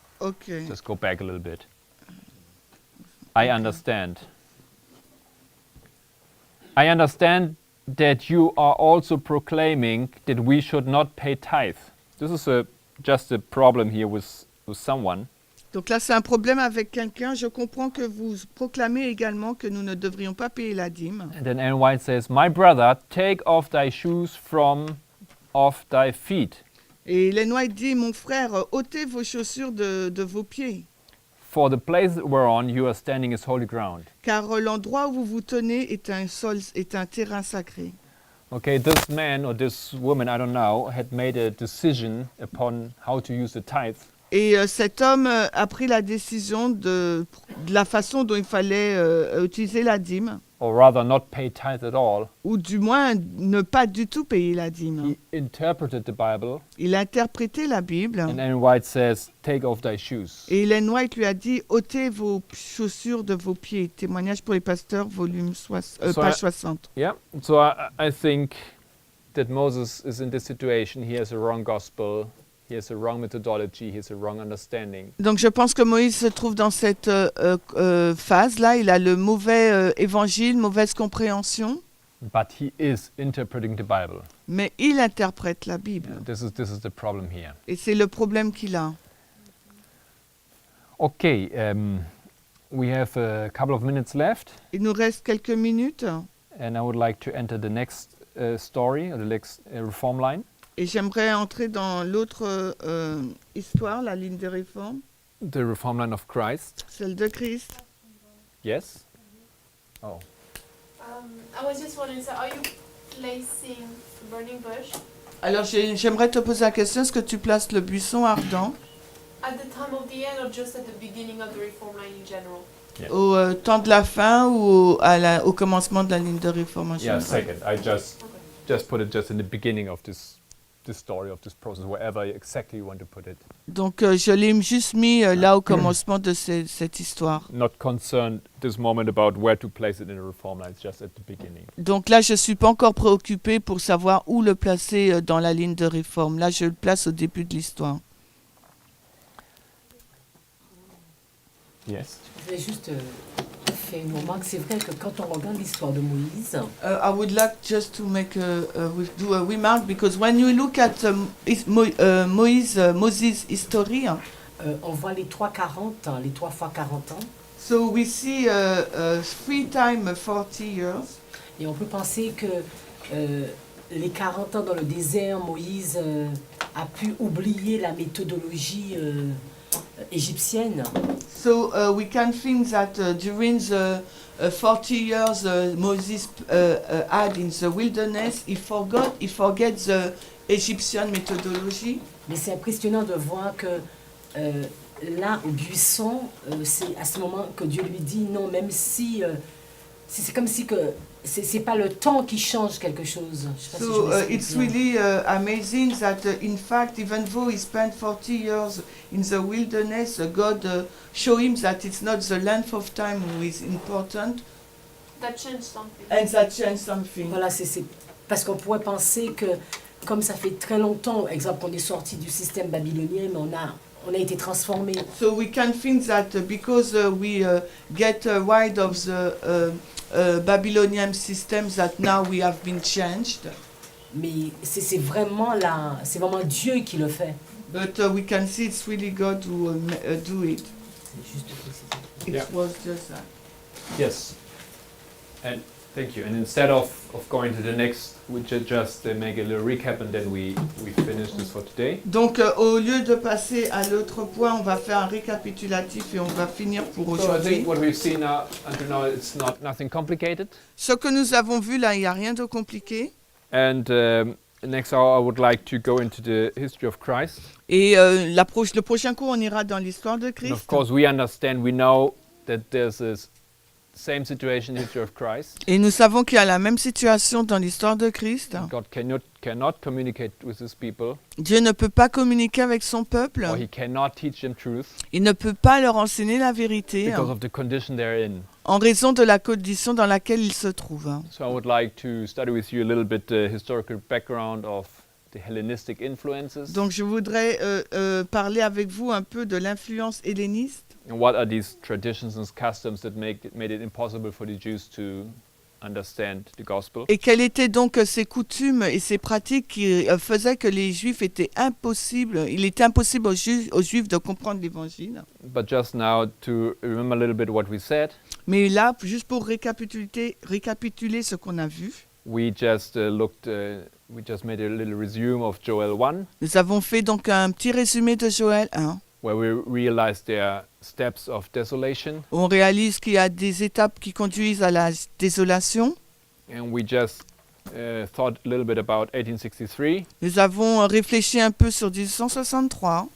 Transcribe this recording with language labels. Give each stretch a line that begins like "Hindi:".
English: Okay. Just go back a little bit. I understand. I understand that you are also proclaiming that we should not pay tithe. This is just a problem here with someone.
French: Donc là, c'est un problème avec quelqu'un. Je comprends que vous proclamez également que nous ne devrions pas payer la dîme.
English: And then Ellen White says, my brother, take off thy shoes from off thy feet.
French: Et Ellen White dit, mon frère, ôtez vos chaussures de vos pieds,
English: For the place whereon you are standing is holy ground.
French: car l'endroit où vous vous tenez est un terrain sacré.
English: Okay, this man or this woman, I don't know, had made a decision upon how to use the tithe.
French: Et cet homme a pris la décision de la façon dont il fallait utiliser la dîme,
English: Or rather not pay tithe at all.
French: ou du moins ne pas du tout payer la dîme.
English: He interpreted the Bible,
French: Il a interprété la Bible,
English: and Ellen White says, take off thy shoes.
French: et Ellen White lui a dit, ôtez vos chaussures de vos pieds. Témoignage pour les pasteurs, volume page 60.
English: Yeah, so I think that Moses is in this situation. He has a wrong gospel, he has a wrong methodology, he has a wrong understanding.
French: Donc je pense que Moïse se trouve dans cette phase-là. Il a le mauvais évangile, mauvaise compréhension,
English: But he is interpreting the Bible.
French: mais il interprète la Bible.
English: This is the problem here.
French: Et c'est le problème qu'il a.
English: Okay, we have a couple of minutes left,
French: Il nous reste quelques minutes
English: and I would like to enter the next story, or the next reform line.
French: et j'aimerais entrer dans l'autre histoire, la ligne de réforme,
English: The reform line of Christ.
French: celle de Christ.
English: Yes? Oh. I was just wondering, so are you placing burning bush
French: Alors j'aimerais te poser la question, est-ce que tu places le buisson ardent
English: at the time of the end or just at the beginning of the reform line in general? Yeah.
French: au temps de la fin ou au commencement de la ligne de réforme en
English: Yeah,
French: général?
English: second. I just put it just in the beginning of this story, of this process, wherever exactly you want to put it.
French: Donc je l'ai juste mis là au commencement de cette histoire.
English: Not concerned this moment about where to place it in the reform line, it's just at the beginning.
French: Donc là, je ne suis pas encore préoccupée pour savoir où le placer dans la ligne de réforme. Là, je le place au début de l'histoire.
English: Yes.
French: Je vais juste faire une remarque. C'est vrai que quand on regarde l'histoire de Moïse,
English: I would like just to make do a remark because when you look at Moses' history,
French: on voit les 3 40, les 3 fois 40 ans.
English: so we see 3 times 40 years.
French: Et on peut penser que les 40 ans dans le désert, Moïse a pu oublier la méthodologie égyptienne.
English: So we can think that during the 40 years Moses had in the wilderness, he forget the Egyptian methodology.
French: Mais c'est impressionnant de voir que là, au buisson, c'est à ce moment que Dieu lui dit non, même si c'est comme si que c'est pas le temps qui change quelque chose. Je sais pas si je
English: So
French: m'explique
English: it's
French: bien.
English: really amazing that in fact, even though he spent 40 years in the wilderness, God show him that it's not the length of time who is important, That changed something. and that changed something.
French: Voilà, c'est parce qu'on pourrait penser que comme ça fait très longtemps, exemple, qu'on est sorti du système babylonien, mais on a été transformé.
English: So we can think that because we get rid of the Babylonian system, that now we have been changed.
French: Mais c'est vraiment Dieu qui le fait.
English: But we can see it's really God who do it.
French: C'est juste de préciser.
English: It Yeah. was just that. Yes. And thank you. And instead of going to the next, we just make a little recap and then we finish this for today.
French: Donc au lieu de passer à l'autre point, on va faire un récapitulatif et on va finir pour
English: So I
French: aujourd'hui.
English: think what we've seen until now, it's nothing complicated.
French: Ce que nous avons vu là, il n'y a rien de compliqué.
English: And next hour, I would like to go into the history of Christ.
French: Et le prochain cours, on ira dans l'histoire de
English: And of
French: Christ.
English: course, we know that there's this same situation in the history of Christ.
French: Et nous savons qu'il y a la même situation dans l'histoire de Christ.
English: God cannot communicate with his people,
French: Dieu ne peut pas communiquer avec son peuple.
English: or he cannot teach them truth
French: Il ne peut pas leur enseigner la vérité
English: because of the condition they're in.
French: en raison de la condition dans laquelle ils se trouvent.
English: So I would like to study with you a little bit the historical background of the Hellenistic influences.
French: Donc je voudrais parler avec vous un peu de l'influence helléniste.
English: And what are these traditions and customs that made it impossible for the Jews to understand the gospel?
French: Et quelles étaient donc ces coutumes et ces pratiques qui faisaient que les Juifs étaient impossibles, il était impossible aux Juifs de comprendre l'Évangile.
English: But just now to remember a little bit what we said,
French: Mais là, juste pour récapituler ce qu'on a vu,
English: we just made a little resume of Joel 1,
French: nous avons fait donc un petit résumé de Joël 1.
English: where we realized there are steps of desolation,
French: On réalise qu'il y a des étapes qui conduisent à la désolation.
English: and we just thought a little bit about 1863,
French: Nous avons réfléchi un peu sur 1863,